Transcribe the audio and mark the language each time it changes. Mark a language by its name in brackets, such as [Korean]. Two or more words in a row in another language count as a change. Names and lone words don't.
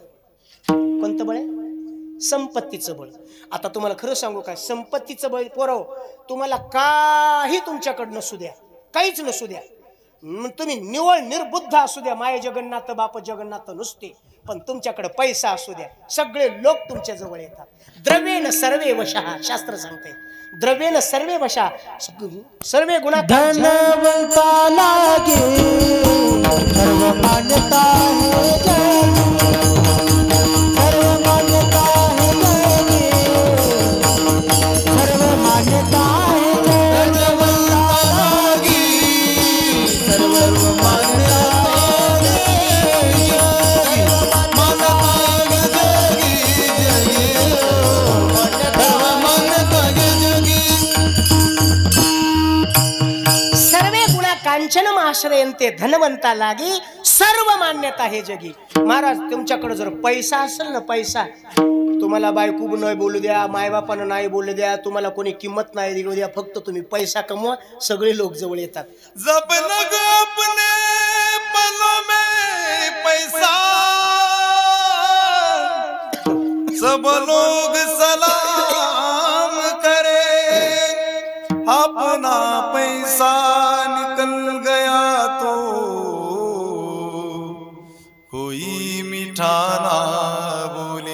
[Marathi] कोणतं बळ आहे? संपत्तीचं बळ. आता तुम्हाला खरं सांगू काय, संपत्तीचं बळ पोरव, तुम्हाला काही तुमच्याकडं नसू द्या, काहीच नसू द्या, तुम्ही निवळ निर्बुद्ध असू द्या, माय जगन्नाथ बाप जगन्नाथ नुसते, पण तुमच्याकडे पैसा असू द्या, सगळे लोक तुमच्या जवळ येतात. [Sanskrit] द्रव्येन सर्वे वशः, [Marathi] शास्त्र सांगते, [Sanskrit] द्रव्येन सर्वे वशः, सर्वे गुणा. [Marathi] धनवंता लागे सर्व मान्यता है जगी, सर्व मान्यता है जगी, सर्व मान्यता है जगी. धनवंता लागे सर्व मान्यता है जगी, मान्यता है जगी जगी, सर्व मान्यता है जगी. [Sanskrit] सर्वे गुणा कांचन आश्रयंते [Marathi] धनवंता लागी सर्व मान्यता हे जगी. महाराज तुमच्याकडे जर पैसा असेल ना, पैसा, तुम्हाला बायको नाही बोलू द्या, मायबापानं नाही बोलू द्या, तुम्हाला कोणी किंमत नाही देऊ द्या, फक्त तुम्ही पैसा कमवा, सगळे लोक जवळ येतात. [Hindi] जब लग अपने पलों में पैसा, सब लोग सलाम करे, अपना पैसा निकल गया तो कोई मीठा ना बोले.